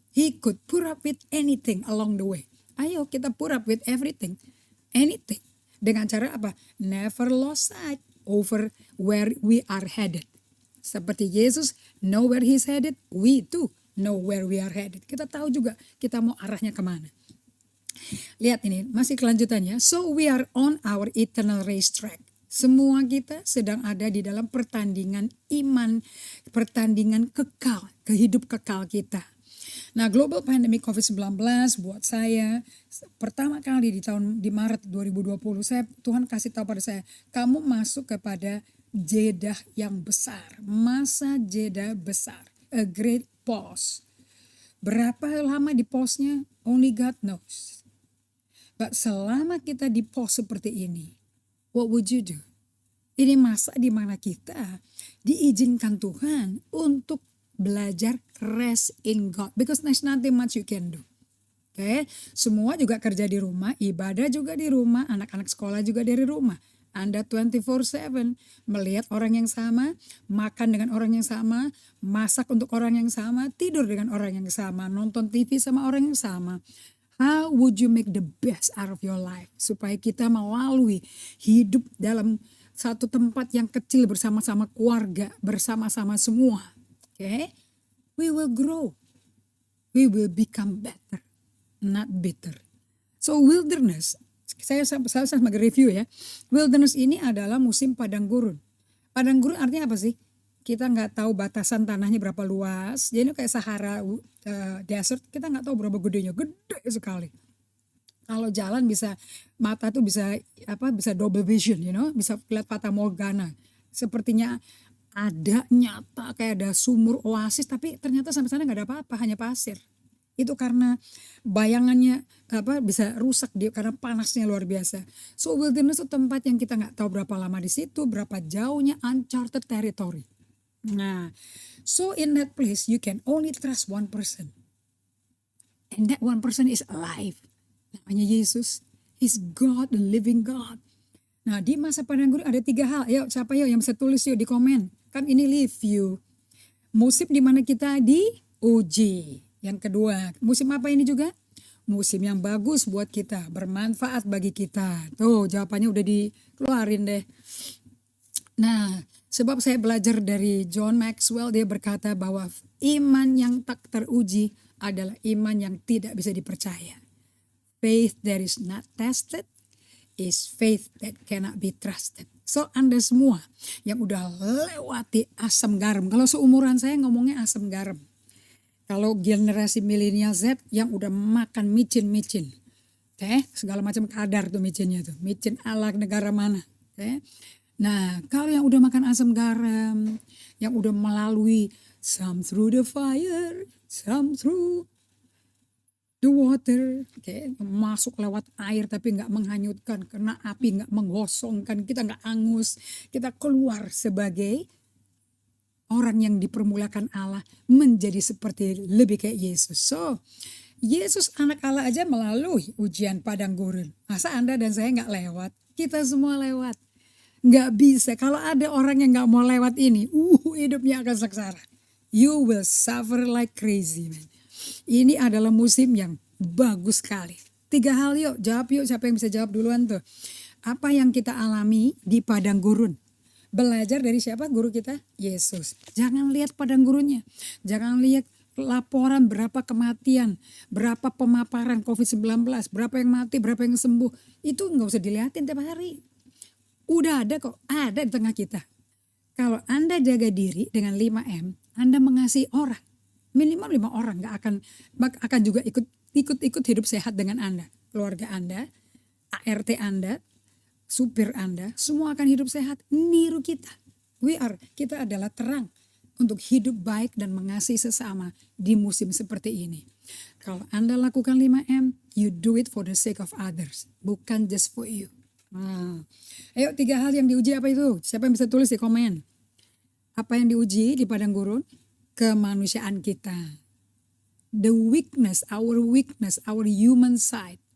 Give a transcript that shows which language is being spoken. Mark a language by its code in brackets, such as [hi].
[en] He could put up with anything along the way. [id] Ayo kita [en] put up with everything, anything. [id] Dengan cara apa? [en] Never lost sight over where we are headed. [id] Seperti Yesus [en] know where he's headed, we too know where we are headed. [id] Kita tahu juga kita mau arahnya kemana. Lihat ini, masih kelanjutannya. [en] So we are on our eternal race track. [id] Semua kita sedang ada di dalam pertandingan iman, pertandingan kekal, kehidup kekal kita. Nah, global pandemic COVID-19 buat saya pertama kali di Maret 2020, Tuhan kasih tahu pada saya, kamu masuk kepada jeda yang besar, masa jeda besar, [en] a great pause. [id] Berapa lama di pause-nya? [en] Only God knows. But [id] selama kita di pause seperti ini, [en] what would you do? [id] Ini masa di mana kita diizinkan Tuhan untuk belajar [en] rest in God. Because there's nothing much you can do. Okay? [id] Semua juga kerja di rumah, ibadah juga di rumah, anak-anak sekolah juga dari rumah. Anda 24/7 melihat orang yang sama, makan dengan orang yang sama, masak untuk orang yang sama, tidur dengan orang yang sama, nonton TV sama orang yang sama. [en] How would you make the best out of your life? [id] Supaya kita melalui hidup dalam satu tempat yang kecil bersama-sama keluarga, bersama-sama semua. Okay? [en] We will grow. We will become better, not bitter. [id] So wilderness, saya sebagai review ya. Wilderness ini adalah musim padang gurun. Padang gurun artinya apa sih? Kita nggak tahu batasan tanahnya berapa luas. Jadi kayak Sahara desert, kita nggak tahu berapa gedenya, gede sekali. Kalau jalan bisa, mata tuh bisa bisa double vision, bisa lihat fata morgana. Sepertinya ada nyata kayak ada sumur oasis, tapi ternyata sampai sana nggak ada apa-apa, hanya pasir. Itu karena bayangannya bisa rusak dia karena panasnya luar biasa. So wilderness itu tempat yang kita nggak tahu berapa lama di situ, berapa jauhnya, uncharted territory. [en] Nah, so in that place you can only trust one person, and that one person is alive. [id] Namanya Yesus, [en] He's God, the living God. [id] Nah, di masa padang gurun ada 3 hal. Yuk, siapa yuk yang bisa tulis yuk di komen? Kan ini review. Musim di mana kita diuji. Yang kedua, musim apa ini juga? Musim yang bagus buat kita, bermanfaat bagi kita. Tuh, jawabannya udah dikeluarin deh. Nah, sebab saya belajar dari John Maxwell, dia berkata bahwa iman yang tak teruji adalah iman yang tidak bisa dipercaya. [en] Faith that is not tested is faith that cannot be trusted. [id] So Anda semua yang udah lewati asam garam. Kalau seumuran saya ngomongnya asam garam. Kalau generasi milenial Z yang udah makan micin-micin. Segala macam kadar tuh micinnya tuh. Micin ala negara mana. Nah kalau yang udah makan asam garam. Yang udah melalui [en] some through the fire, some through the water, [id] masuk lewat air tapi nggak menghanyutkan, kena api nggak menggosongkan, kita nggak angus, kita keluar sebagai orang yang dipermulakan Allah menjadi seperti lebih kayak Yesus. So Yesus anak Allah aja melalui ujian padang gurun. Masa Anda dan saya nggak lewat? Kita semua lewat. Nggak bisa. Kalau ada orang yang nggak mau lewat ini, hidupnya akan sengsara. [en] You will suffer like crazy, man. [id] Ini adalah musim yang bagus sekali. 3 hal yuk, jawab yuk, siapa yang bisa jawab duluan tuh. Apa yang kita alami di padang gurun? Belajar dari siapa? Guru kita? Yesus. Jangan lihat padang gurunnya. Jangan lihat laporan berapa kematian, berapa pemaparan COVID-19, berapa yang mati, berapa yang sembuh. Itu nggak usah dilihatin tiap hari. Udah ada kok, ada di tengah kita. Kalau Anda jaga diri dengan 5M, Anda mengasihi orang. Minimal 5 orang gak akan juga ikut hidup sehat dengan Anda. Keluarga Anda, ART Anda, supir Anda, semua akan hidup sehat. Niru kita. Kita adalah terang untuk hidup baik dan mengasihi sesama di musim seperti ini. Kalau Anda lakukan 5M, [en] you do it for the sake of others. [id] Bukan [en] just for you. [id] Ayo 3 hal yang diuji apa itu? Siapa yang bisa tulis di komen? Apa yang diuji di padang gurun? Kemanusiaan kita. [en] The weakness, our human side.